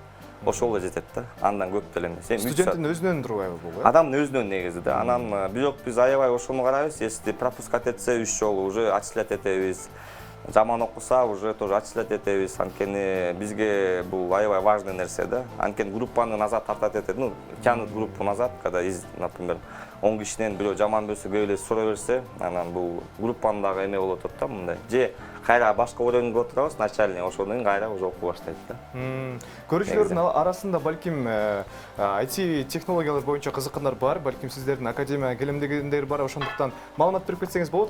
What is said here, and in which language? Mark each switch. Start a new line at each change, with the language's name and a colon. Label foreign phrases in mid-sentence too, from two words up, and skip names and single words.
Kyrgyz: Ошол эле жетет да. Андан көп деле эмес. Студенттин өзүнөн турбайбы бул? Адамдын өзүнөн негизи да. Анан бирок биз аябай ошону карайбыз,
Russian: если пропускать
Kyrgyz: этсе 3 жолу
Russian: уже отчислять
Kyrgyz: этебиз. жаман окуса
Russian: уже тоже отчислять
Kyrgyz: этебиз. Анткени бизге бул аябай важный нерсе да. Анткени группаны назад тартат этет.
Russian: Ну, тянут группу назад, когда например,
Kyrgyz: 10 кишинен бирөө жаман берсе, көбөлө сура берсе, анан бул группанын дагы эме болот да, мындай. Же кайра башка уровеньге отурабыз, начальник ошондон кийин кайра уже окуп баштайт да. Көрүүчүлөрдүн арасында балким IT технологиялар боюнча кызыккандар бар, балким сиздердин академияга келем дегендер бар, ошондуктан маалымат берип кетсеңиз болот.